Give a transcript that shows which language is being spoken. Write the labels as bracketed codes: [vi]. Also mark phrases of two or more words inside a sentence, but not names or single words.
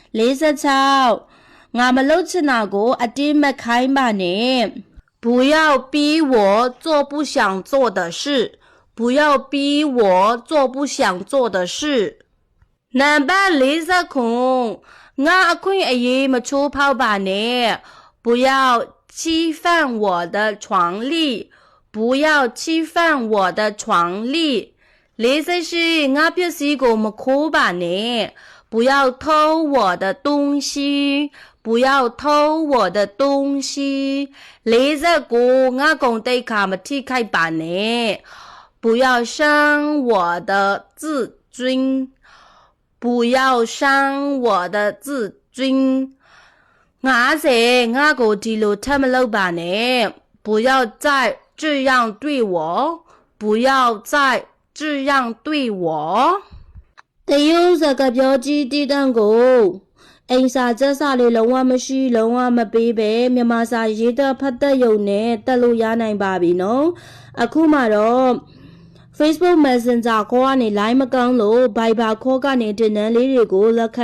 [zh] 46 [my] ငါမလုပ်ချင်တာကိုအတင်းမခိုင်းပါနဲ့ [zh] 不要逼我做不想做的事不要逼我做不想做的事 [my] နံပါတ်49ငါအခွင့်အရေးမချိုးဖောက်ပါနဲ့ [zh] 不要侵犯我的权利不要侵犯我的权利44 [my] ငါပစ္စည်းကိုမခိုးပါနဲ့ [zh] 不要偷我的东西不要偷我的东西 49 [my] ငါကုန်တိတ်ခါမထိခိုက်ပါနဲ့ [zh] 不要伤我的自尊不要伤我的自尊 [my] 50 ငါကိုဒီလိုထပ်မလုပ်ပါနဲ့ [zh] 不要再这样对我不要再这样对我 [my] တရုတ်စကားပြောကြီးတည်တံ့ကိုအိမ်စာချက်စာလေးလုံးဝမရှိလုံးဝမပေးပဲမြန်မာ စာရေးတဲ့ဖတ်တဲ့ယုံနဲ့တက်လို့ရနိုင်ပါပြီနော်အခုမှတော့ Facebook Messenger ခေါ်ကနေ line မကောင်းလို့ Viber ခေါ်ကနေတင်နန်းလေးတွေကိုလက်ခံ